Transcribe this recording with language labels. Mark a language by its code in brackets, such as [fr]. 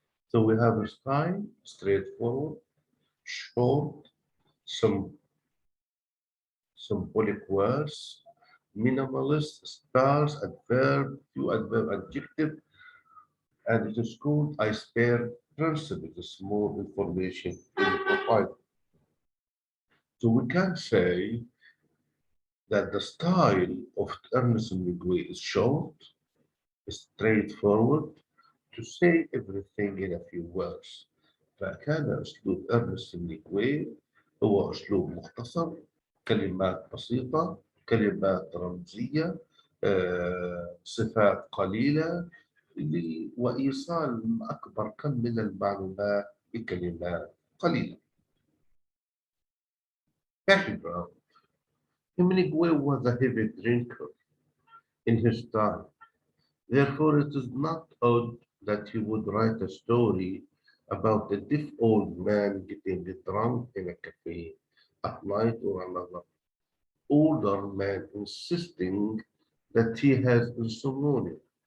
[en] So we have a style, straightforward, short, some symbolic words, minimalist, stars, adverb, few adverb, adjective, and it is called I spare principle, the small information in provide. So we can say that the style of Ernest Hemingway is short, straightforward, to say everything in a few words. [ar] فكان أسلوب إرنست هيمنجواي هو أسلوب مختصر، كلمات بسيطة، كلمات رمزية، صفات قليلة، وإيصال أكبر كم من المعلومات بكلمات قليلة. [en] Background. Hemingway was a heavy drinker in his time. Therefore, it is not odd that he would write a story about a deaf old man getting drunk in a cafe at night, or another older man insisting that he has insomnia.